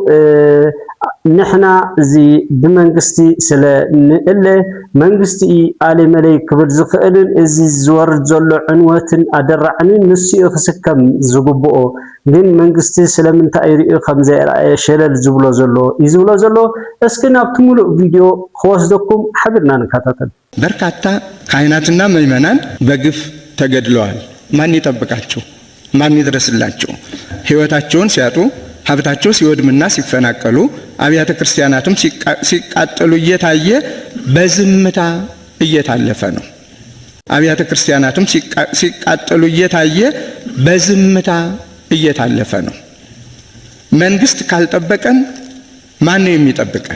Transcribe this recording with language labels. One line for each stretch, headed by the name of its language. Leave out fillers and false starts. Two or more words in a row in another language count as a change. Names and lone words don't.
Tigrinya: ንሕና እዚ ብመንግስቲ ስለ ንእለ መንግስቲ ኣለመለይ ክብል ዝኽእልን እዚ ዝወርድ ዘሎ ዕንወትን ኣደራዕንን ንስኡ ክስከም ዝግብኦ ግን መንግስቲ ስለምንታይ ሪኡ ከምዘይረኣየ ሸለል ዝብሎ ዘሎ ይዝብሎ ዘሎ። እስኪ ናብቲ ሙሉእ ቪድዮ ክወስደኩም ሓቢርና ንከታተል።
Amharic: በርካታ ካህናትና ምዕመናን በግፍ ተገድለዋል። ማን ይጠብቃቸው? ማን ይድረስላቸው? ህይወታቸውን ሲያጡ ሀብታቸው ሲወድምና ሲፈናቀሉ አብያተ ክርስቲያናትም ሲቃጠሉ እየታየ በዝምታ እየታለፈ ነው። አብያተ ክርስቲያናትም ሲቃጠሉ እየታየ በዝምታ እየታለፈ ነው። መንግስት ካልጠበቀን ማን ነው የሚጠብቀን?